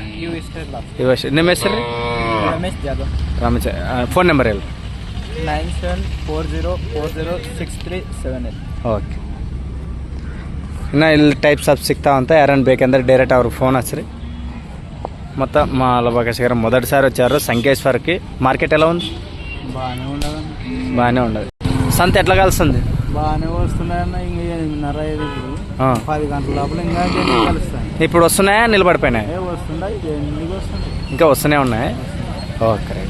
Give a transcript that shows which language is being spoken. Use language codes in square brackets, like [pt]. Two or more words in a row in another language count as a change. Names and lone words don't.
[kn] ಇವು ಅಷ್ಟೇ. ನಿಮ್ಮ ಹೆಸರು? ರಮೇಶ್ ಜಾಧವ್. ರಮೇಶ್. ಫೋನ್ ನಂಬರ್ ಹೇಳಿ. 9740406378. ಓಕೆ. ಇನ್ನು ಇಲ್ಲಿ [en] types of [kn] ಸಿಗ್ತಾವಂತ. ಯಾರನ್ನು ಬೇಕಂದ್ರೆ ಡೈರೆಕ್ಟ್ ಅವ್ರಿಗೆ ಫೋನ್ ಹಚ್ಚಿರಿ. [te] ಮತ್ತು మా లబాకష్ గారు మొదటిసారి వచ్చారు సంకేశ్వర్కి. మార్కెట్ ఎలా ఉంది? బాగానే ఉండదు. సంత ఎట్లా కలుస్తుంది? బాగానే వస్తున్నాయన్న. ఇంకా 10 గంటల లోపల ఇంకా కలుస్తాయి. ఇప్పుడు వస్తున్నాయా నిలబడిపోయినాయి? వస్తున్నాయి, ఇంకా వస్తూనే ఉన్నాయి. [en] OK right.